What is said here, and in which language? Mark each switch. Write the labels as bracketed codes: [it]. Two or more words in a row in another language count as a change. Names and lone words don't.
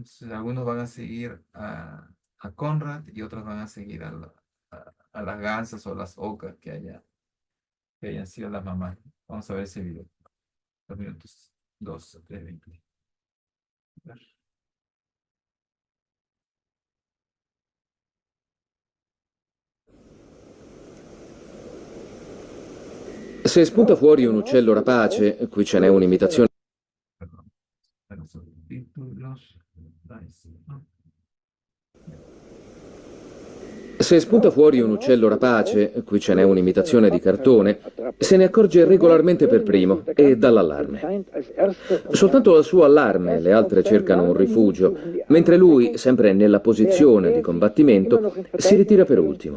[es] Entonces, algunos van a seguir a Conrad y otros van a seguir a las gansas o las ocas que hayan sido las mamás. Vamos a ver ese video. 2 minutos, 2, 3, 20. [it] Se spunta fuori un uccello rapace, qui ce n'è un'imitazione. [es] Perdón. Los subtítulos. Ahí sí, ¿no? [it] Se spunta fuori un uccello rapace, qui ce n'è un'imitazione di cartone, se ne accorge regolarmente per primo e dà l'allarme. Soltanto al suo allarme le altre cercano un rifugio, mentre lui, sempre nella posizione di combattimento, si ritira per ultimo.